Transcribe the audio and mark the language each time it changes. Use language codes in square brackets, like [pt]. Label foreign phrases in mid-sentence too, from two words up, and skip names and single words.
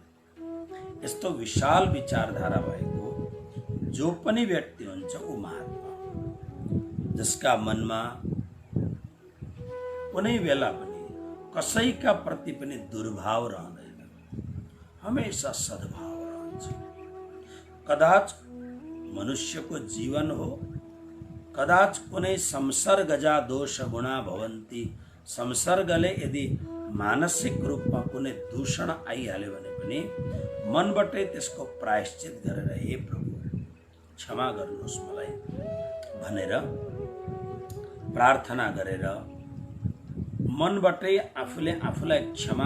[ne] यस्तो विशाल विचारधारा भएको जो पनि व्यक्ति हुन्छ ऊ महात्मा, जसका मनमा कुनै बेला पनि कसैका प्रति पनि दुर्भाव रहँदैन, हमेशा सद्भाव रहन्छ। कदाच मनुष्यको जीवन हो, कदाच कुनै [sa] संसर्गजा दोष गुणा भवन्ति, [ne] संसर्गले यदि मानसिक रूपमा कुनै दूषण आइहाल्यो भने पनि मनबाटै त्यसको प्रायश्चित गरेर हे प्रभु क्षमा गर्नुहोस् मलाई भनेर प्रार्थना गरेर मनबाटै आफूले आफूलाई क्षमा